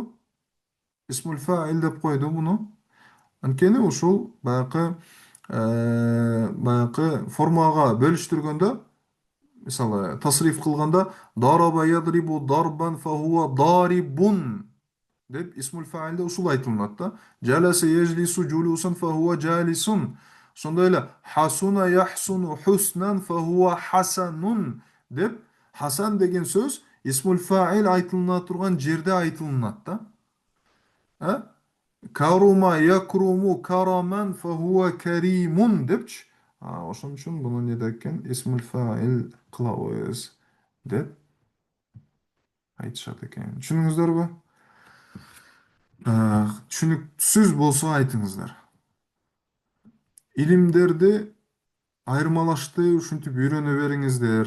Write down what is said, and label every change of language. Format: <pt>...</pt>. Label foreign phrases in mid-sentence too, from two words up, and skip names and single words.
<ky>Исмул фаил деп койду буну. Анткени ушул баякы формага бөлүштүргөндө, мисалы, тасриф кылганда</ky> <ar>ضرب يضرب ضربا فهو ضارب</ar> <ky>деп исмул фаилде ушул айтылынат да.</ky> <ar>جلس يجلس جلوسا فهو جالس.</ar> <ky>Ошондой эле</ky> <ar>حسن يحسن حسنا فهو حسن</ar> <ky>деп хасан деген сөз</ky> <ar>اسم الفاعل</ar> <ky>айтылына турган жерде айтылынат да.</ky> <ar>كرم يكرم كراما فهو كريم депчи.</ar> <ky>Ошон үчүн буну не декен</ky> <ar>اسم الفاعل</ar> <ky>кылабыз деп айтышат экен. Түшүндүңүздөрбү? Түшүнүксүз болсо айтыңыздар. Илимдерди айырмалашты ушинтип үйрөнө бериңиздер.</ky>